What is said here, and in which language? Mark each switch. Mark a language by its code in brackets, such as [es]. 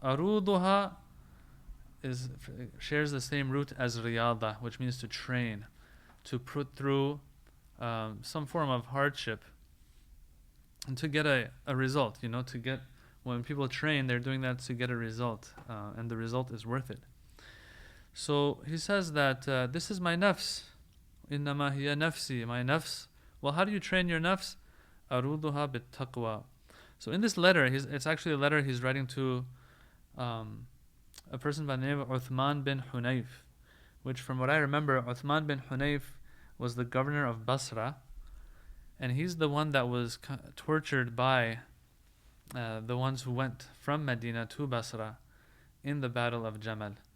[en] أَرُودُهَا shares the same root as Riyāḍah, which means to train, to put through some form of hardship and to get a result. When people train, they're doing that to get a result, and the result is worth it. So he says that this is my nafs. [ar] إِنَّمَا هِيَ نَفْسِي, [en] my nafs. Well, how do you train your nafs? [ar] أَرُودُهَا بِالتَّقْوَى. [en] So in this letter, it's actually a letter he's writing to a person by the name of Uthman bin Hunayf, which, from what I remember, Uthman bin Hunayf was the governor of Basra, and he's the one that was tortured by the ones who went from Medina to Basra in the battle of Jamal.